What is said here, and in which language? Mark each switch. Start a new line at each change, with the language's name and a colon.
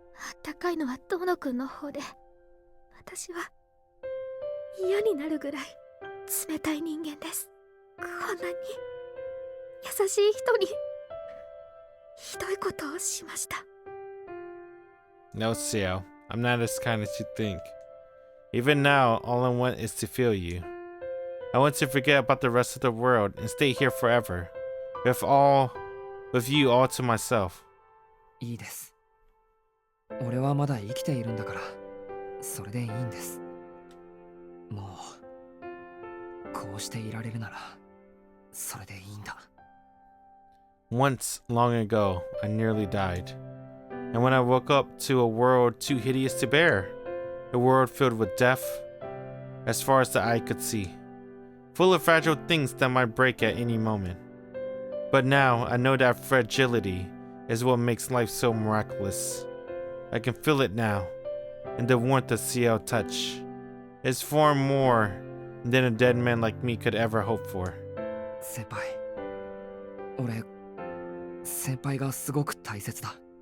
Japanese: あったかいのは遠野くんの方で、私は嫌になるぐらい冷たい人間です。こんなに優しい人にひどいことをしました。
English: No, Ciel, I'm not as kind as you think. Even now, all I want is to feel you. I want to forget about the rest of the world and stay here forever, with you all to myself.
Japanese: いいです。俺はまだ生きているんだから、それでいいんです。もう、こうしていられるなら、それでいいんだ。
English: Once, long ago, I nearly died. And when I woke up to a world too hideous to bear, a world filled with death, as far as the eye could see, full of fragile things that might break at any moment. But now, I know that fragility is what makes life so miraculous. I can feel it now, in the warmth of Ciel's touch. It's far more than a dead man like me could ever hope for.
Japanese: 先輩、俺、先輩がすごく大切だ。